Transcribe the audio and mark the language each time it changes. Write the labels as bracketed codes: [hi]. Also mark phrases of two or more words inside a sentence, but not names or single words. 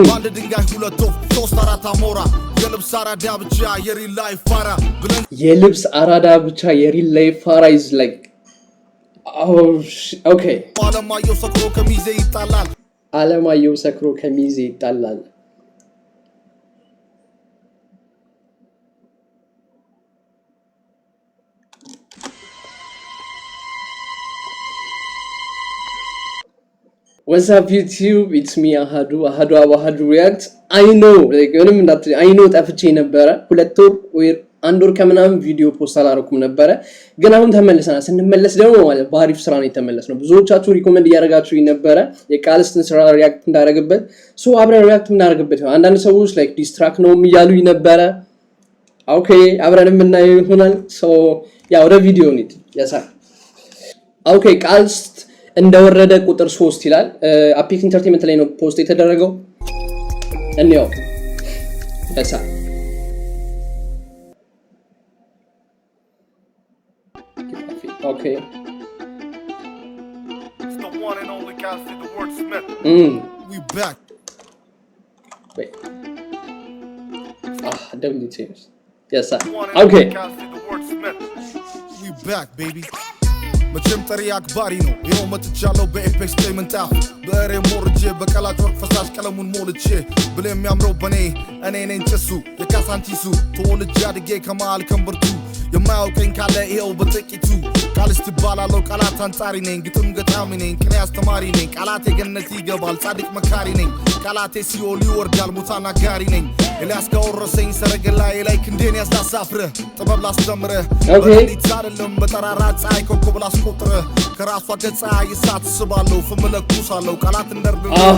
[am] ባንድ ድንጋይ ሁለት ወፍ ሶስት አራት አሞራ የልብስ አራዳ ብቻ የሪል ላይፍ ፋራ የልብስ አራዳ ብቻ የሪል ላይፍ ፋራ [en] is like okay [am] አለማየሁ ሰክሮ ከሚዜ ይጣላል አለማየሁ ሰክሮ ከሚዜ ይጣላል [en] What's up YouTube? It's me Ahadu React. I know like I know [am] ጠፍቼ ነበረ ሁለት ወር አንድ ወር ከምናምን ቪዲዮ ፖስት አላረኩም ነበረ ግን አሁን ተመልሰናል ስንመለስ ደግሞ ማለት ባሪፍ ስራ ነው የተመለስነው ብዙዎቻችሁ ሪኮመንድ ያደረጋችሁኝ ነበረ የቃልስትን ስራ ሪያክት እንዳደረግበት ሶ አብረን ሪያክት እናደርግበት አንዳንድ ሰዎች like ዲስትራክት ነው የሚያሉኝ ነበረ ኦኬ አብረን እናየው ይሆናል ሶ ያ ወደ ቪዲዮ እንሂድ ያሳ ኦኬ ቃልስት እንደወረደ ቁጥር 3 ይላል አፒክ ኢንተርቴይንመንት ላይ ነው ፖስት የተደረገው እንየው ያሳ Okay. [en] It's the one and only guy said the word Smith. We back. Wait. WTS. Yes sir. Okay. We back baby. [am] መቼም ጠሪ አክባሪ ነው ይኸው መጥቻለሁ በኤፔክስ ፔመንት አፍ በሬ ሞርጄ በቀላት ወርቅ ፈሳሽ ቀለሙን ሞልቼ ብለ የሚያምረው በኔ እኔ ነኝ ጭሱ የካሳንቺሱ ተወልጄ አድጌ ከመሃል ከንብርቱ የማያውቀኝ ካለ ይኸው በጥቂቱ ቃልስት ይባላለሁ ቃላት አንጻሪ ነኝ ግጥም ገጣሚ ነኝ ቅኔ አስተማሪ ነኝ ቃላቴ ገነት ይገባል ጻድቅ መካሪ ነኝ ቃላቴ ሲኦል ይወርዳል ሙታን አጋሪ ነኝ ኤልያስ ካወረሰኝ ሰረገላዬ ላይ ክንዴን ያስዳሳፍርህ ጥበብ ላስተምርህ በሌሊት አይደለም በጠራራ ፀሐይ ኮከብ ላስቆጥርህ ከራሷ ገጻ ይሳት ስባለሁ ፍምለኩሳለሁ ቃላት እንደርድር